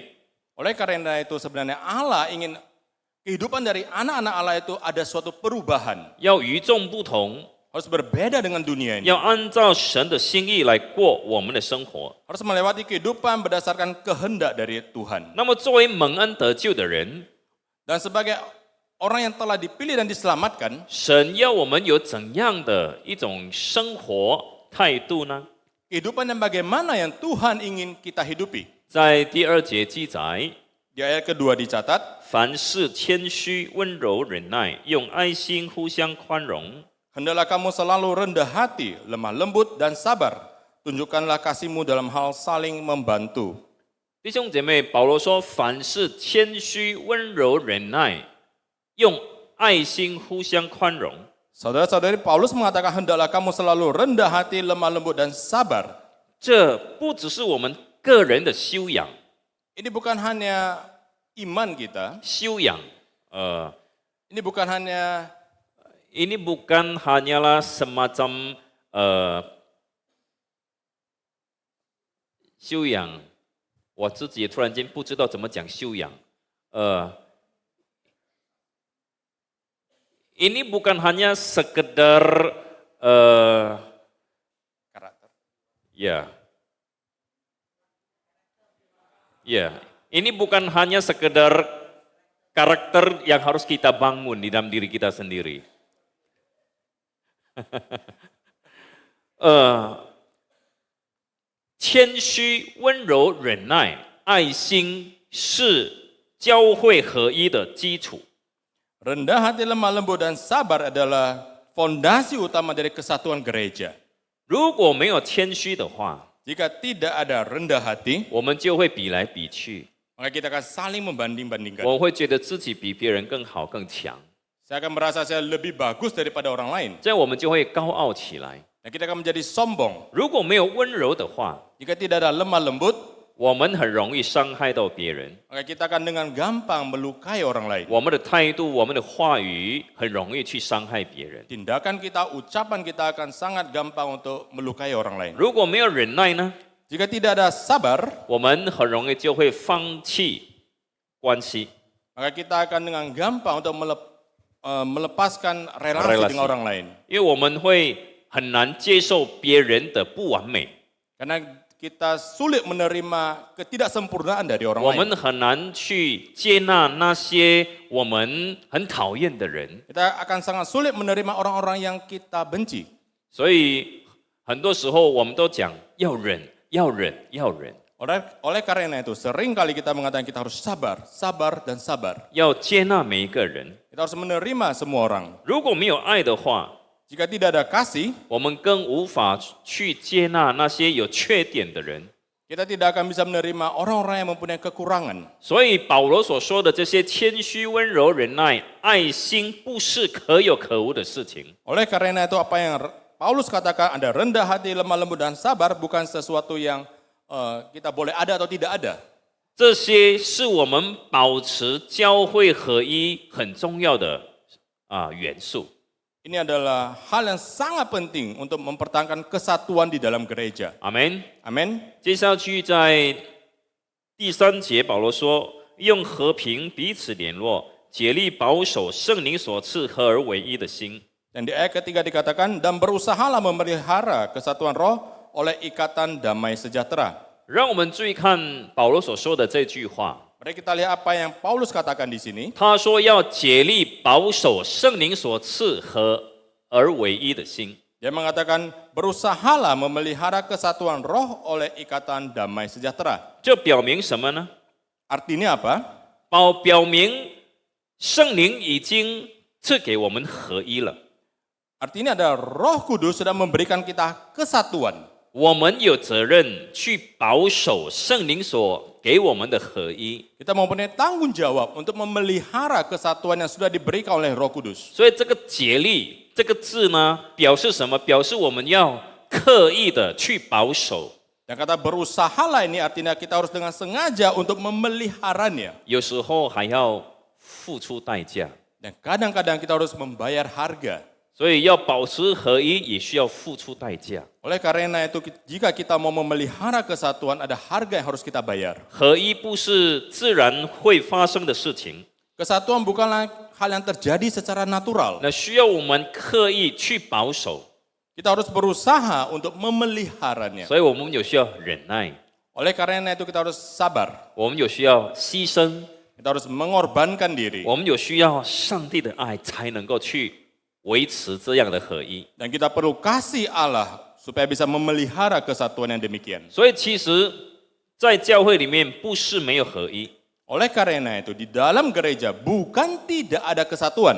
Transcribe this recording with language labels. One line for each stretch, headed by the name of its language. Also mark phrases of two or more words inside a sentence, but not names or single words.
Indonesian: Oleh karena itu sebenarnya Allah ingin kehidupan dari anak-anak Allah itu ada suatu perubahan.
Chinese: 要与众不同，
Indonesian: Harus berbeda dengan dunia ini.
Chinese: 要按照神的心意来过我们的生活。
Indonesian: Harus melewati kehidupan berdasarkan kehendak dari Tuhan.
Chinese: 那么作为蒙恩得救的人，
Indonesian: Dan sebagai orang yang telah dipilih dan diselamatkan,
Chinese: 神要我们有怎样的一种生活态度呢？
Indonesian: kehidupan yang bagaimana yang Tuhan ingin kita hidupi.
Chinese: 在第2节记载，
Indonesian: Di Di ayat kedua dicatat,
Chinese: 凡事谦虚、温柔、忍耐，用爱心互相宽容。
Indonesian: hendaklah kamu selalu rendah hati, lemah lembut, dan sabar. Tunjukkanlah kasihmu dalam hal saling membantu.
Chinese: 弟兄姐妹，保罗说：凡事谦虚、温柔、忍耐，用爱心互相宽容。
Indonesian: Saudara-saudari, Paulus mengatakan hendaklah kamu selalu rendah hati, lemah lembut, dan sabar.
Chinese: 这不只是我们个人的修养，
Indonesian: Ini bukan hanya iman kita,
Chinese: 修养，
Indonesian: ini bukan hanya ini bukan hanyalah semacam 修养。
Chinese: 我自己也突然间不知道怎么讲修养。
Indonesian: ini bukan hanya sekedar karakter. Ini bukan hanya sekedar karakter yang harus kita bangun di dalam diri kita sendiri.
Chinese: 谦虚、温柔、忍耐、爱心是教会合一的基础。
Indonesian: Rendah hati, lemah lembut, dan sabar adalah fondasi utama dari kesatuan gereja.
Chinese: 如果没有谦虚的话，
Indonesian: Jika tidak ada rendah hati,
Chinese: 我们就会比来比去，
Indonesian: maka kita akan saling membanding-bandingkan.
Chinese: 我会觉得自己比别人更好、更强，
Indonesian: Saya akan merasa saya lebih bagus daripada orang lain.
Chinese: 这样我们就会高傲起来。
Indonesian: Dan kita akan menjadi sombong.
Chinese: 如果没有温柔的话，
Indonesian: Jika tidak ada lemah lembut,
Chinese: 我们很容易伤害到别人。
Indonesian: maka kita akan dengan gampang melukai orang lain.
Chinese: 我们的态度、我们的话语很容易去伤害别人。
Indonesian: Tindakan kita, ucapan kita akan sangat gampang untuk melukai orang lain.
Chinese: 如果没有忍耐呢，
Indonesian: Jika tidak ada sabar,
Chinese: 我们很容易就会放弃关系。
Indonesian: maka kita akan dengan gampang untuk melepaskan relasi Relasi. dengan orang lain.
Chinese: 因为我们会很难接受别人的不完美，
Indonesian: Karena kita sulit menerima ketidaksempurnaan dari orang
Chinese: 我
Indonesian: lain.
Chinese: 们很难去接纳那些我们很讨厌的人，
Indonesian: Kita akan sangat sulit menerima orang-orang yang kita benci.
Chinese: 所以很多时候我们都讲要忍，要忍，要忍，
Indonesian: Oleh karena itu, sering kali kita mengatakan kita harus sabar, sabar, dan sabar.
Chinese: 要接纳每一个人。
Indonesian: Kita harus menerima semua orang.
Chinese: 如果没有爱的话，
Indonesian: Jika tidak ada kasih,
Chinese: 我们更无法去接纳那些有缺点的人。
Indonesian: kita tidak akan bisa menerima orang-orang yang mempunyai kekurangan.
Chinese: 所以保罗所说的这些谦虚、温柔、忍耐、爱心，不是可有可无的事情。
Indonesian: Oleh karena itu, apa yang Paulus katakan, ada rendah hati, lemah lembut, dan sabar, bukan sesuatu yang kita boleh ada atau tidak ada.
Chinese: 这些是我们保持教会合一很重要的元素。
Indonesian: Ini adalah hal yang sangat penting untuk mempertahankan kesatuan di dalam gereja.
Chinese: 阿门。
Indonesian: Amin.
Chinese: 接下去在第3节，保罗说：“用和平彼此联络，竭力保守圣灵所赐合而为一的心。”
Indonesian: Dan di ayat ketiga dikatakan, dan berusahalah memelihara kesatuan roh oleh ikatan damai sejahtera.
Chinese: 让我们注意看保罗所说的这句话。
Indonesian: Mari kita lihat apa yang Paulus katakan di sini.
Chinese: 他说要竭力保守圣灵所赐合而为一的心。
Indonesian: Dia mengatakan, berusahalah memelihara kesatuan roh oleh ikatan damai sejahtera.
Chinese: 这表明什么呢？
Indonesian: Artinya apa?
Chinese: 表明圣灵已经赐给我们合一了。
Indonesian: Artinya ada Roh Kudus sudah memberikan kita kesatuan.
Chinese: 我们有责任去保守圣灵所给我们的合一。
Indonesian: Kita mempunyai tanggung jawab untuk memelihara kesatuan yang sudah diberikan oleh Roh Kudus.
Chinese: 所以这个竭力这个字呢，表示什么？表示我们要刻意的去保守。
Indonesian: Dan kata berusahalah ini artinya kita harus dengan sengaja untuk memeliharanya.
Chinese: 有时候还要付出代价。
Indonesian: Dan kadang-kadang kita harus membayar harga.
Chinese: 所以要保持合一，也需要付出代价。
Indonesian: Oleh karena itu, jika kita mau memelihara kesatuan, ada harga yang harus kita bayar.
Chinese: 合一不是自然会发生的事情，
Indonesian: Kesatuan bukanlah hal yang terjadi secara natural.
Chinese: 那需要我们刻意去保守。
Indonesian: Kita harus berusaha untuk memeliharanya.
Chinese: 所以我们有需要忍耐，
Indonesian: Oleh karena itu kita harus sabar.
Chinese: 我们有需要牺牲，
Indonesian: Kita harus mengorbankan diri.
Chinese: 我们有需要上帝的爱，才能够去维持这样的合一。
Indonesian: Dan kita perlu kasih Allah supaya bisa memelihara kesatuan yang demikian.
Chinese: 所以其实，在教会里面不是没有合一，
Indonesian: Oleh karena itu, di dalam gereja bukan tidak ada kesatuan.